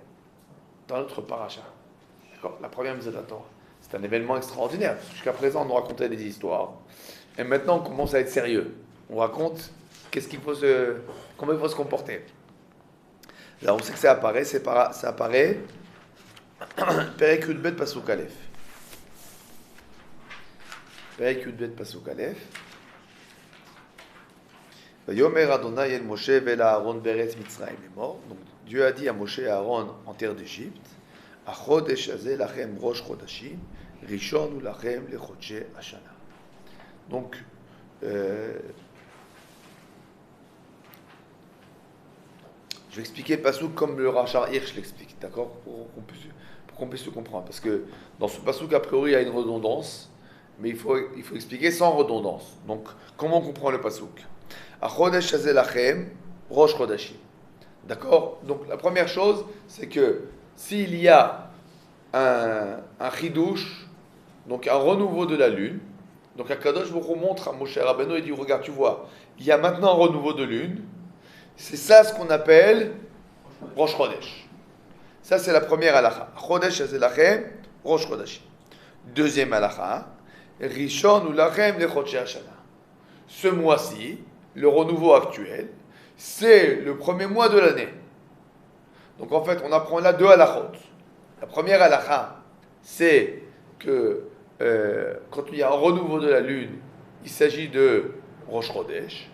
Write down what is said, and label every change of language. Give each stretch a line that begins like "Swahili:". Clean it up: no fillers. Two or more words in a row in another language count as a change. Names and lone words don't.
French: Dans notre parasha. D'accord? La première mitzvah de la Torah. C'est un événement extraordinaire. Jusqu'à présent, on nous racontait des histoires. Et maintenant, on commence à être sérieux. On raconte comment il faut se comporter. Là, on sait que ça apparaît, ça apparaît.
Hebrew: פרק י"ב פסוק א'. פרק י"ב פסוק א. ויאמר ה' אל משה ואל אהרן בארץ מצרים לאמר. Donc Dieu a dit à Moshe et Aaron en terre d'Égypte, החודש הזה לכם ראש חודשים, ראשון הוא לכם לחודשי השנה.
French: Donc je vais expliquer le pasouk comme le Rachar Hirsch l'explique, d'accord, pour qu'on puisse le comprendre. Parce que dans ce pasouk, a priori, il y a une redondance, mais il faut expliquer sans redondance. Donc, comment on comprend le pasouk?
Hebrew: החודש הזה לכם ראש חודשים.
French: D'accord? Donc, la première chose, c'est que s'il y a un chidouche, donc un renouveau de la lune, donc
Hebrew: הקדוש ברוך הוא
French: montre à Moshe Rabbeinu et dit, regarde, tu vois, il y a maintenant un renouveau de lune. C'est ça ce qu'on appelle
Hebrew: ראש חודש.
French: Ça, c'est la première halakha.
Hebrew: חודש הזה לכם, ראש חודש. Deuxième halakha, ראשון הוא לכם לחודשי השנה.
French: Ce mois-ci, le renouveau actuel, c'est le premier mois de l'année. Donc en fait, on apprend là deux halakhot. La première halakha, c'est que quand il y a un renouveau de la lune, il s'agit de
Hebrew: ראש חודש.